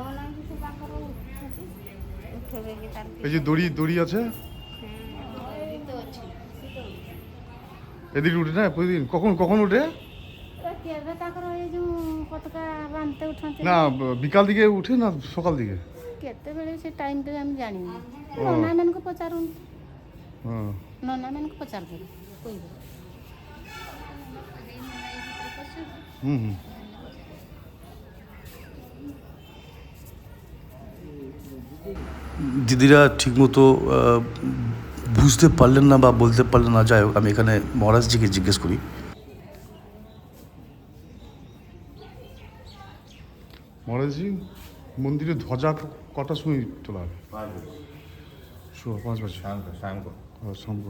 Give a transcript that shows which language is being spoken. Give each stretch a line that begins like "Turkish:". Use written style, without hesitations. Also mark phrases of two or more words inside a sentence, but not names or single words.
Bangla: এই যে দড়ি দড়ি আছে এদিকে উঠে না প্রতিদিন, কখন কখন উঠে? না বিকাল দিকে উঠে না সকাল দিকে?
Odia: କେତେବେଳେ ସେ ଟାଇମ୍ଟା ଆମେ ଜାଣିନି, ନନାମାନଙ୍କୁ ପଚାରନ୍ତୁ,
Bangla: হ্যাঁ
Odia: ନନାମାନଙ୍କୁ ପଚାରିବେ କହିବେ। হুম হুম।
Bangla: দিদিরা ঠিকমতো বুঝতে পারলেন না বা বলতে পারলেন না, যাই হোক আমি এখানে মহারাজজিকে জিজ্ঞেস করি। মহারাজজি মন্দিরে ধ্বজা কটার সময় তোলা হবে?
Hindi: 5 बजे शाम को शाम को